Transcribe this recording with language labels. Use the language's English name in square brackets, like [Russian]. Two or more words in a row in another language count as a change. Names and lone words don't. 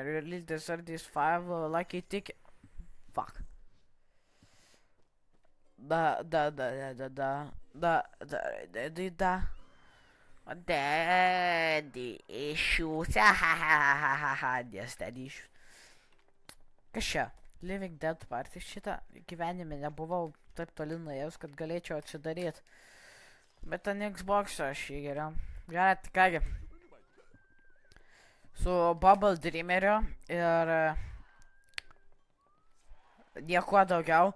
[English] You released the 35 lucky ticket. Fuck. Daddy issues. Yes, daddy issues. [Lithuanian] Kas čia? Living Dead Party. Šitą gyvenime nebuvau taip toli nuėjęs, kad galėčiau atsidaryti. Bet ant Xbox'o aš jį geriau. Gerai, tai kągi. Su Bubble Dreameriu ir nieko daugiau.